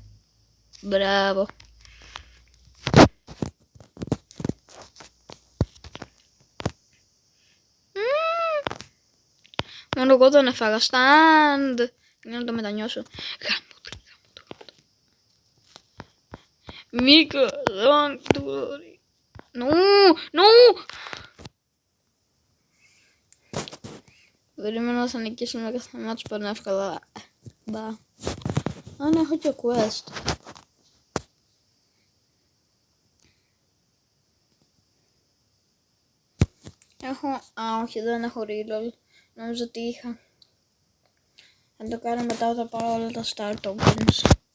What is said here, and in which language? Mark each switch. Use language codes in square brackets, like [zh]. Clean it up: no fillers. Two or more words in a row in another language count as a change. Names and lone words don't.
[el] Μπράβο. Μόνο εγώ τον έφαγα. Stand. Για να το μετανιώσω. Γαμώτο. Μίκο, [en] don't worry. No. [el] Περιμένω να θα νικήσουμε κάθε μάτς που είναι εύκολα. Μπα. Αν έχω και quest. Έχω... όχι, δεν έχω reroll. Νομίζω ότι είχα. Θα το κάνω μετά όταν πάρω όλα τα [en] star tokens.